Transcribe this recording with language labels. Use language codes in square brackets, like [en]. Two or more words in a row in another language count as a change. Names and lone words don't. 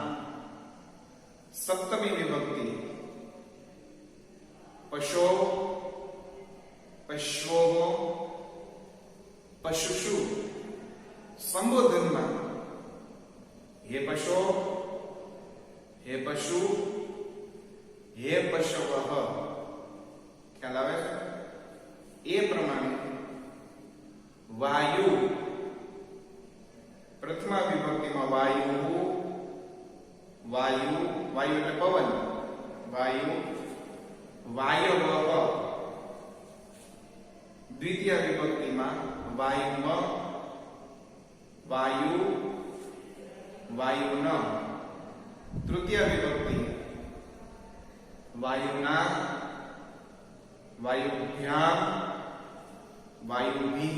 [sa] सप्तमी विभक्ति पशो, पश्वोः, पशुषु. [hi] संबोधन में हे पशो, हे पशु, हे पशवः. [gu] ખ્યાલ આવે એ પ્રમાણે [hi] वायु, प्रथमा विभक्ति में वायु, वायु, वायु [gu] એટલે પવન, [sa] वायु, वायवः. [hi] द्वितीय विभक्ति में वायुम, वायु, वायुन. [sa] तृतीय विभक्ति वायुना, वायुभ्याम, वायुभिः.